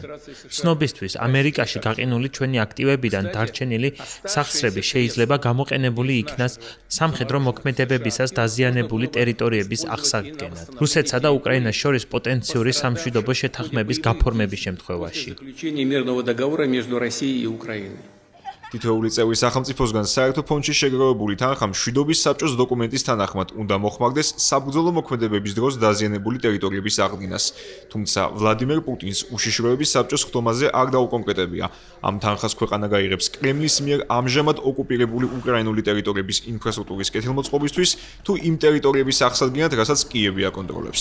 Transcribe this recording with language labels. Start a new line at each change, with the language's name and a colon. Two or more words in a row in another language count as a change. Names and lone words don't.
Georgian: ცნობისთვის, ამერიკაში გაყინული ჩვენი აქტივებიდან დარჩენილი სახსრები შეიძლება გამოყენებული იქნას სამხედრო მოქმედებებისას დაზიანებული ტერიტორიების აღსადგენად. რუსეთსა და უკრაინას შორის პოტენციური სამშვიდობო შეთანხმების გაფორმების შემთხვევაში.
Russian: Мирного договора между Россией и Украиной.
Georgian: თითოეული წევრი სახელმწიფოსგან საერთო ფონდში შეგროვებული თანხა მშვიდობის საბჭოს დოკუმენტის თანახმად უნდა მოხმარდეს საბრძოლო მოქმედებების დროს დაზიანებული ტერიტორიების აღდგენას. თუმცა ვლადიმერ პუტინს უშიშროების საბჭოს ხდომაზე არ დაუკონკრეტებია. ამ თანხას ქვეყანა გაიღებს კრემლის მიერ ამჟამად ოკუპირებული უკრაინული ტერიტორიების ინფრასტრუქტურის კეთილმოწყობისთვის თუ იმ ტერიტორიების აღსადგენად, რასაც კიევი აკონტროლებს.